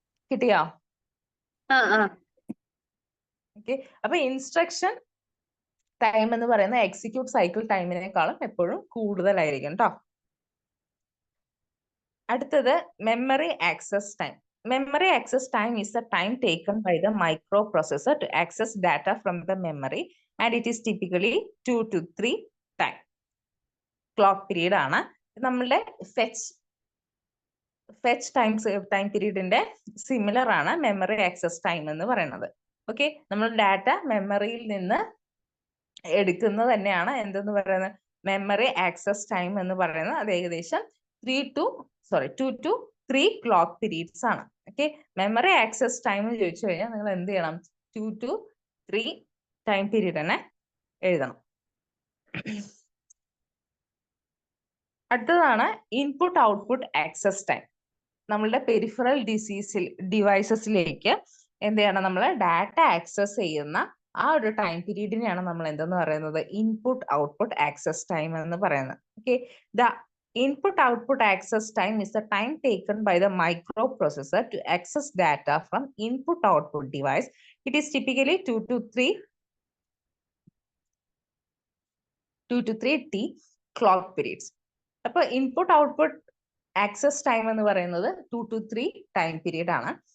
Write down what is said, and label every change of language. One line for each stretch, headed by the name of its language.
Malayalam: കിട്ടിയോ? ഓക്കെ, അപ്പൊ instruction time എന്ന് പറയുന്ന എക്സിക്യൂട്ട് സൈക്കിൾ ടൈമിനേക്കാളും എപ്പോഴും കൂടുതലായിരിക്കും കേട്ടോ. അടുത്തത് memory access time.
English: Memory access time is the time taken by the microprocessor to access data from the memory, and it is typically 2 to 3 time. Clock period ആണ്.
Malayalam: നമ്മളുടെ fetch time പീരീഡിന്റെ similar ആണ് memory access time എന്ന് പറയുന്നത്. Okay, നമ്മൾ data മെമ്മറിയിൽ നിന്ന് എടുക്കുന്നത് തന്നെയാണ് എന്തെന്ന് പറയുന്നത്, മെമ്മറി ആക്സസ് ടൈം എന്ന് പറയുന്നത്. അത് ഏകദേശം 2 to 3 ക്ലോക്ക് പീരീഡ്സ് ആണ്. ഓക്കെ, മെമ്മറി ആക്സസ് ടൈം ചോദിച്ചു കഴിഞ്ഞാൽ നിങ്ങൾ എന്ത് ചെയ്യണം, 2 to 3 ടൈം പീരീഡ് തന്നെ എഴുതണം. അടുത്തതാണ് ഇൻപുട്ട് ഔട്ട്പുട്ട് ആക്സസ് ടൈം. നമ്മളുടെ പെരിഫറൽ ഡിവൈസസിലേക്ക് എന്ത് ചെയ്യണം, നമ്മൾ ഡാറ്റ ആക്സസ് ചെയ്യുന്ന ആ ഒരു ടൈം പീരീഡിനെയാണ് നമ്മൾ എന്തെന്ന് പറയുന്നത്, ഇൻപുട്ട് ഔട്ട്പുട്ട് ആക്സസ് ടൈം എന്ന് പറയുന്നത്.
English: Okay, the input output access time is the time taken by the microprocessor to access data from input output device. It is typically 2 to 3 T clock periods.
Malayalam: അപ്പോൾ input output access time എന്ന് പറയുന്നത് 2 to 3 time period ആണ്.